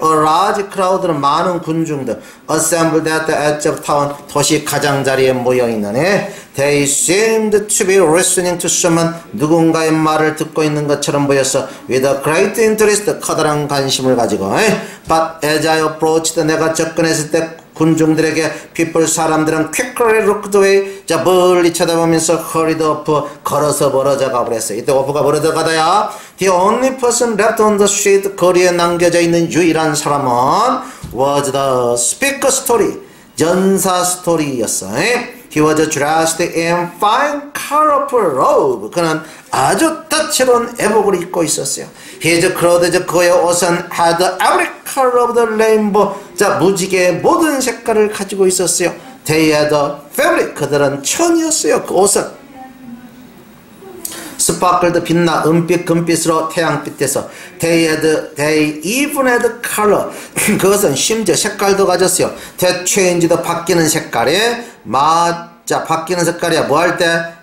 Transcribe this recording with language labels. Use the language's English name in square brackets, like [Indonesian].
[English] A large crowd는 [Korean] 많은 군중들 [English] assembled at the edge of town [Korean] 도시 가장자리에 모여있는 [English] They seemed to be listening to someone [Korean] 누군가의 말을 듣고 있는 것처럼 보였어. [English] With a great interest [Korean] 커다란 관심을 가지고 [English] But as I approached [Korean] 내가 접근했을 때 군중들에게 [English] people 사람들은 quickly looked away [Korean] 자 멀리 쳐다보면서 [English] hurried up [Korean] 걸어서 멀어져 가버렸어요. 이때 오프가 멀어져 가다야 [English] The only person left on the street [Korean] 거리에 남겨져 있는 유일한 사람은 [English] was the speaker story [Korean] 전사 스토리였어. [English] He was dressed in fine colorful robe. [Korean] 그는 아주 다채로운 애복을 입고 있었어요. [English] His clothes [Korean] 그의 옷은 [English] had every color of the rainbow. [Korean] 자 무지개의 모든 색깔을 가지고 있었어요. [English] They had a fabric. [Korean] 그들은 천이었어요. 그 옷은 스파클드 빛나 은빛 금빛으로 태양빛에서 [English] they even had color. [Korean] 그것은 심지어 색깔도 가졌어요. [English] That changed [Korean] 바뀌는 색깔에 자 바뀌는 색깔이야. 뭐 할 때?